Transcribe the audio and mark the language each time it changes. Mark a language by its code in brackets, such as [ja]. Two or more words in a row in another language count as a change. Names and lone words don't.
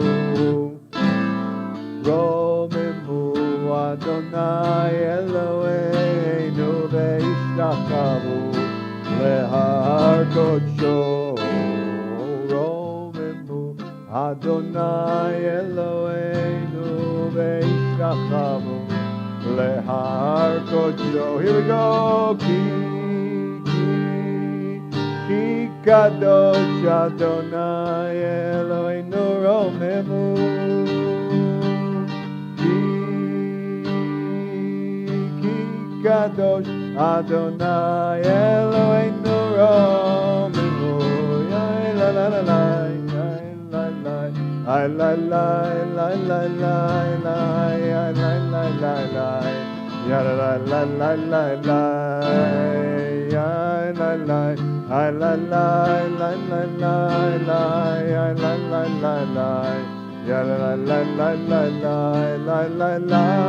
[he] רוממו אדני אלהינו והשתחוו להר קדשו. אדני אלהינו והשתחוו להר קדשו. [en] Here we go. [he] כי קדוש אדני אלהינו רוממו. כי קדוש אדני אלהינו רוממו. La la la la. La la la la la la la la la la la la ya la la la la la la ya la la la la la la la la la ya la la la la ya la la la la la la la la la